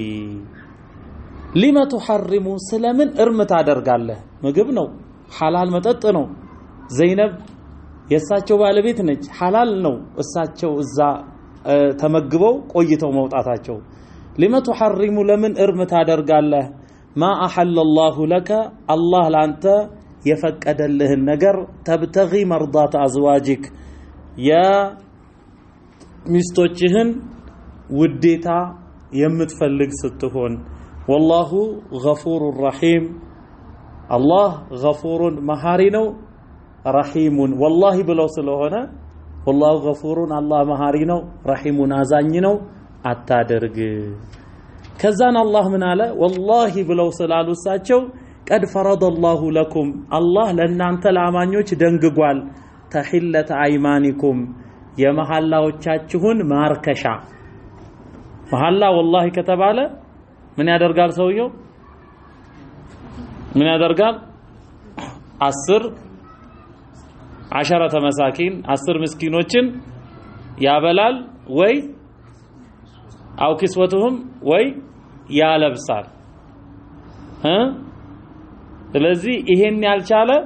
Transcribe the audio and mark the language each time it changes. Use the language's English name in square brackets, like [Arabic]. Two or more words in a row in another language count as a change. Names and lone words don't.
[Arabic] لم تحرم [Amharic] ስለምን እርም ታደርጋለህ ምግብ ነው ሐላል መጠጥ ነው ዘይነብ የሳቸው ባለቤት ነች ሐላል ነው እሳቸው እዛ ተመግበው ቆይተው መውጣታቸው [Arabic] لم تحرم [Amharic] ለምን እርም ታደርጋለህ [Arabic] ما أحل [Amharic] الله لك الله ላንተ የፈቀደልህን ነገር [Arabic] تبتغي مرضات أزواجك [Amharic] ያ ሚስቶችህን ውዴታ የምትፈልግ ስትሆን [Arabic] والله غفور رحيم الله غفور [Amharic] መሐሪ ነው رحيم والله ብለው ስለሆነ [Arabic] والله غفور الله [Amharic] መሐሪ ነው رحيم አዛኝ ነው አታደርግ ከዛን አላህ ምን አለ والله ብለው ስላሉሳቸው [Arabic] قد فرض الله لكم الله [Amharic] ለናንተ ለአማኞች ደንግጓል [Arabic] تحلة أيمانكم [Amharic] የመሐላዎቻችሁን ማርከሻ መሐላ والله ከተባለ ምን ያደርጋል ሰውየው ምን ያደርጋል 10 መሳኪን 10 ምስኪኖችን ያበላል ወይ አው kiswatuhum ወይ ያለብሳል ስለዚህ ይሄን ያልቻለ